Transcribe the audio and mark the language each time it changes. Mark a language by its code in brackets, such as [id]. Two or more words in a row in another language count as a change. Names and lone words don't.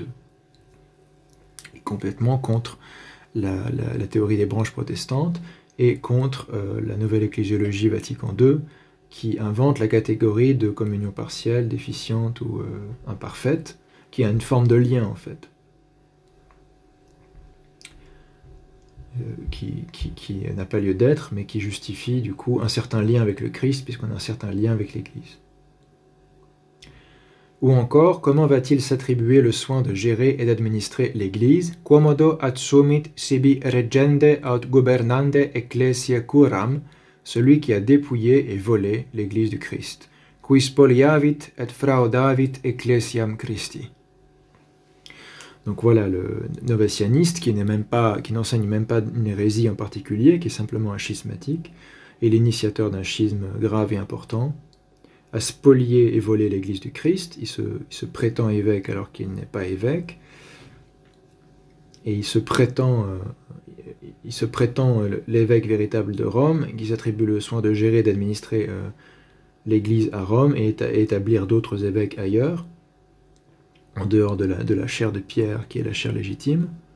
[fr] Et complètement contre la théorie des branches protestantes, et contre la nouvelle ecclésiologie Vatican II, qui invente la catégorie de communion partielle, déficiente ou imparfaite, qui a une forme de lien en fait, qui n'a pas lieu d'être, mais qui justifie du coup un certain lien avec le Christ, puisqu'on a un certain lien avec l'Église. Ou encore, comment va-t-il s'attribuer le soin de gérer et d'administrer l'Église? [la] Quomodo adsumit sibi regende aut gubernande ecclesia curam, [fr] celui qui a dépouillé et volé l'Église du Christ. [la] Qui spoliavit et fraudavit ecclesiam Christi. [fr] Donc voilà le novacianiste qui n'enseigne même pas une hérésie en particulier, qui est simplement un schismatique, et l'initiateur d'un schisme grave et important, a spolié et volé l'Église du Christ. Il se prétend évêque alors qu'il n'est pas évêque, et il se prétend l'évêque véritable de Rome, qui s'attribue le soin de gérer et d'administrer l'Église à Rome et établir d'autres évêques ailleurs, en dehors de la chaire de Pierre, qui est la chaire légitime.